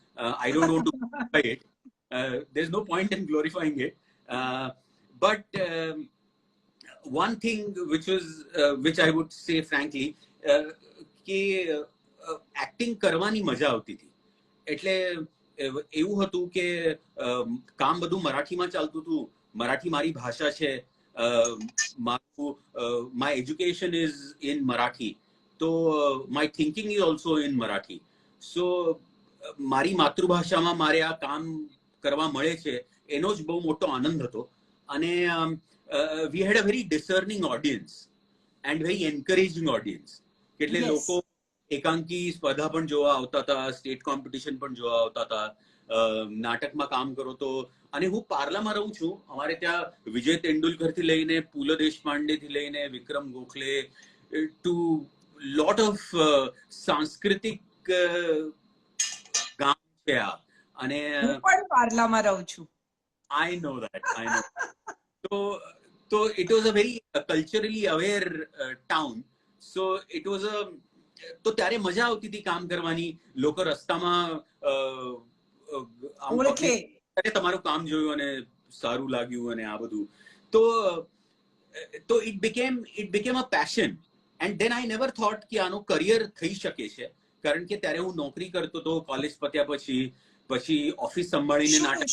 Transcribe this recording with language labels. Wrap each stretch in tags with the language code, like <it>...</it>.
<en>I don't want to glorify it. There's no point in glorifying it. But one thing which I would say frankly,</en> <gu>કે acting કરવાની મજા આવતી હતી. એટલે એવું હતું કે કામ બધું મરાઠીમાં ચાલતું હતું. મરાઠી મારી ભાષા છે.</gu> <en>my education is in Marathi. So my thinking is also in Marathi.</en> <gu>So મારી માતૃભાષામાં મારે આ કામ કરવા મળે છે એનો જ બહુ મોટો આનંદ હતો. અને</gu> <en>we had a very discerning audience and very encouraging audience.</en> <gu>એટલે લોકો એકાંકી સ્પર્ધા પણ જોવા આવતા હતા, સ્ટેટ કોમ્પિટિશન પણ જોવા આવતા હતા. નાટકમાં કામ કરો તો, અને હું પાર્લામાં રહું છું, અમારે ત્યાં વિજય તેંડુલકરથી લઈને પૂલ દેશપાંડેથી લઈને વિક્રમ ગોખલે ટુ લોટ ઓફ સાંસ્કૃતિક ગામ છે આ. અને હું પણ પાર્લામાં રહું છું.</gu> <en>I know that. So it was a very culturally aware town. So it was a,</en> <gu>તો ત્યારે મજા આવતી હતી કામ કરવાની. લોકો રસ્તામાં ઓળખે, તમારું કામ જોયું અને સારું લાગ્યું અને આ બધું. તો</gu> <en>it became a passion. And then I never thought</en> <gu>કે આનો કરિયર થઈ શકે છે. કારણ કે ત્યારે હું નોકરી કરતો હતો કોલેજ પત્યા પછી ઓફિસ સંભાળીને નાટક.</gu>